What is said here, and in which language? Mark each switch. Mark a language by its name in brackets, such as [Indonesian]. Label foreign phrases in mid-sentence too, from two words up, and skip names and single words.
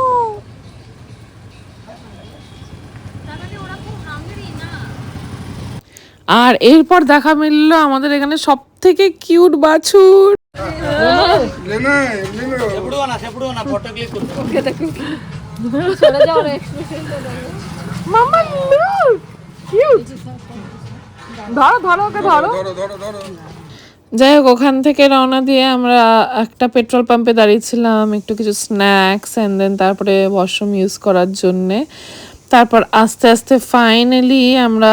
[Bangla] আর এরপর দেখা মিললো আমাদের এখানে সব থেকে কিউট বাছুর [Telugu] ఎప్పుడు అన్నా ఎప్పుడు అన్నా [English] photo click [Bangla] মামা [English] look cute [Bangla] ধরো ধরো ওকে ধরো যাই হোক ওখান থেকে রওনা দিয়ে আমরা একটা পেট্রোল পাম্পে দাঁড়িয়েছিলাম একটু কিছু [English] snacks and then [Bangla] তারপরে [English] washroom use [Bangla] করার জন্যে তারপর আস্তে আস্তে ফাইনালি আমরা